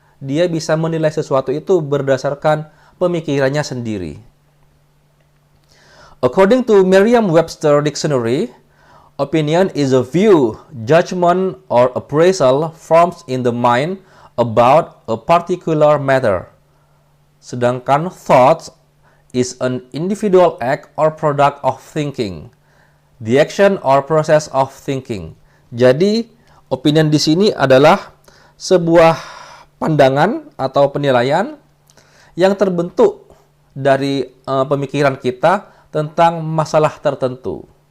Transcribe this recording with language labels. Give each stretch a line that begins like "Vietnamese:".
Indonesian: Dia bisa menilai sesuatu itu berdasarkan pemikirannya sendiri.
English: According to Merriam-Webster Dictionary, opinion is a view, judgment, or appraisal formed in the mind about a particular matter.
Indonesian: Sedangkan
English: thoughts is an individual act or product of thinking. The action or process of thinking.
Indonesian: Jadi, opinion di sini adalah sebuah pandangan atau penilaian yang terbentuk dari pemikiran kita tentang masalah tertentu.